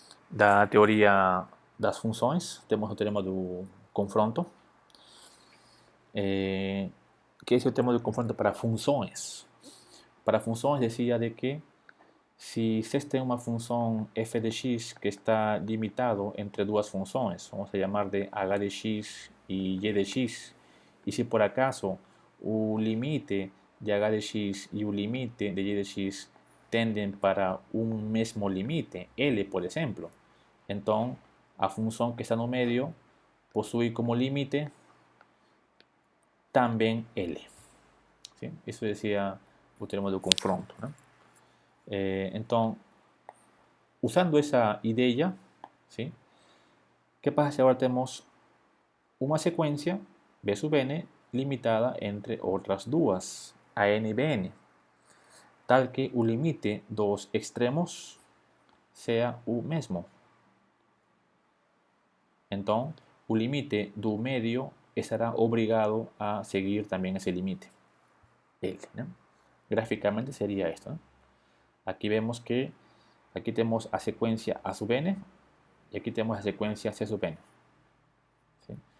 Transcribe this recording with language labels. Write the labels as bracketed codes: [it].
[pt] Da teoria das funções. Temos o teorema do confronto. [es] Que es el tema del confronto [pt] para funções. [es] Para funções decía de que si existe una función f de x que está limitado entre dos funciones, vamos a llamar de h de x y y de x, y si por acaso el límite de h de x y el límite de y de x tenden para un mismo límite, L por ejemplo, entonces la función que está en el medio posee como límite também L. [pt] ¿Sí? Isso decía o termo do confronto. ¿no? Então, usando essa ideia, ¿sí? que pasa se agora temos uma sequência, B sub n, limitada entre outras duas, a n e bn, tal que o limite dos extremos seja o mesmo. Então, o limite do medio estará obrigado a seguir [es] también ese límite. [pt] L, ¿no? [es] Gráficamente sería esto. ¿no? Aquí vemos que aquí tenemos a secuencia A sub n y aquí tenemos a secuencia C sub n. ¿sí?